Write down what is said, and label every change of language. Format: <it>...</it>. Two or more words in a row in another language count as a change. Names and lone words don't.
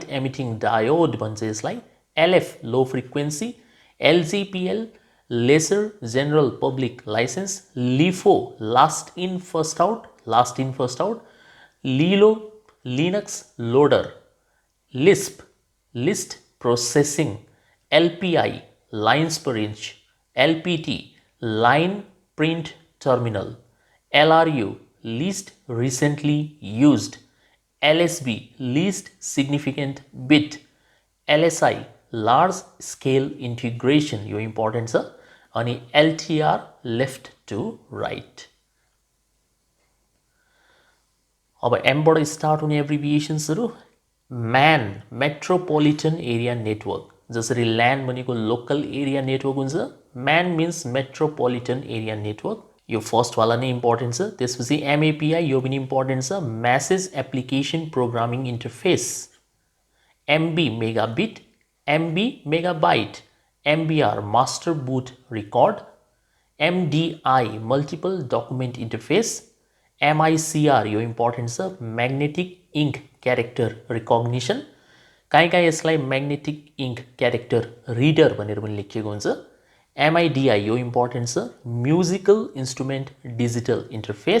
<en>emitting diode</en> <ne>भन्छ यसलाई,</ne> <en>LF low frequency, LGPL lesser general public license, LIFO last in first out, LILO Linux loader, Lisp list processing, LPI lines per inch, LPT line print terminal, LRU least recently used, LSB least significant bit, LSI large scale integration</en> <ne>यो इम्पोर्टेन्ट छ अनि</ne> <en>LTR left to right।</en> <ne>अब एमबाट स्टार्ट हुने एब्रिभिएसन्सहरू MAN</ne> <en>metropolitan area network,</en> <ne>जसरी LAN भनेको</ne> <en>local area network</en> <ne>हुन्छ,</ne> <en>MAN means metropolitan area network,</en> <ne>यो फर्स्ट वाला नै इम्पोर्टेन्ट छ। त्यसपछि MAPI यो पनि इम्पोर्टेन्ट छ,</ne> <en>messaging application programming interface. MB megabit, MB megabyte, MBR master boot record, MDI multiple document interface, MICR</en> <ne>यो इम्पोर्टेन्ट छ,</ne> <en>magnetic ink character recognition.</en> <ne>कहीँ यसलाई</ne> <en>magnetic ink character reader</en> <ne>भनेर पनि लेखिएको हुन्छ।</ne> <en>MIDI</en> <ne>यो इम्पोर्टेन्ट छ,</ne> <en>musical instrument digital interface.</en>